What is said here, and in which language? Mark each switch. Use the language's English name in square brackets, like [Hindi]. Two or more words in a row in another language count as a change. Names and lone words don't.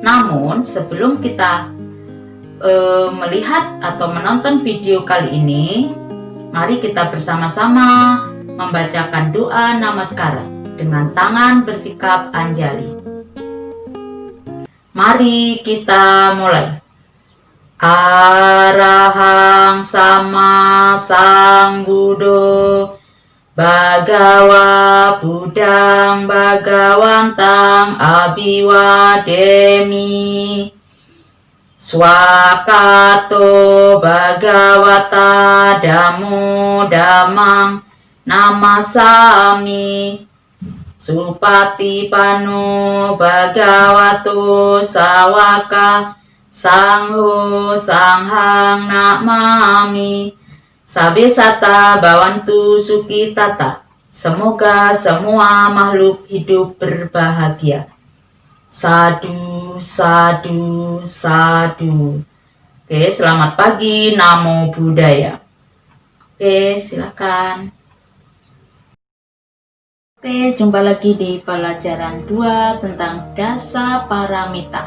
[Indonesian] Namun sebelum kita melihat atau menonton video kali ini, mari kita bersama-sama membacakan doa namaskara dengan tangan bersikap anjali. Mari kita mulai. [Pali] Arahang sama sang Buddho Bhagava Buddhang Bhagawantang Abhiwademi Swakato Bhagavata Dhammo Dhammang Namasami Supatipanno Bhagavato Sawaka Sangho Sanghang Namami. Sabesata Bhavantu Sukhitata. [Indonesian] Semoga semua makhluk hidup berbahagia. [Pali] Sadu, sadu, sadu. [Indonesian] Oke, selamat pagi, [Pali] Namo Buddhaya. [Indonesian] Oke, silakan. Oke, jumpa lagi di pelajaran 2 tentang dasa paramita.